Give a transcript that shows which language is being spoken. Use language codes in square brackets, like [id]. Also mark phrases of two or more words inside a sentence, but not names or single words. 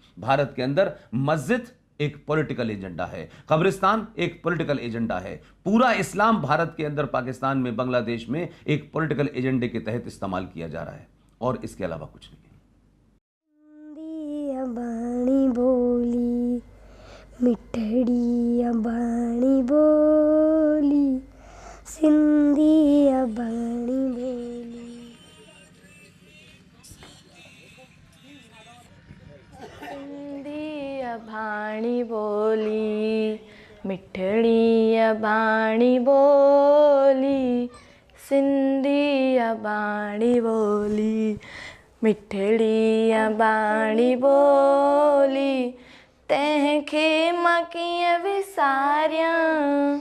[hi] भारत के अंदर मस्जिद एक [en] political agenda [hi] है, कब्रिस्तान एक [en] political agenda [hi] है। पूरा इस्लाम भारत के अंदर, पाकिस्तान में, बांग्लादेश में एक [en] political agenda [hi] के तहत इस्तेमाल किया जा रहा है, और इसके अलावा कुछ नहीं। [sd] बाणी बोली मिठड़ी बाणी बोली, सिंधी बाणी बोली। भाणी बोली मिठड़ी बाणी बोली, सिंधी बाणी बोली, मिठड़ी बाणी बोली, तंहिंखे मां कीअं विसारियां,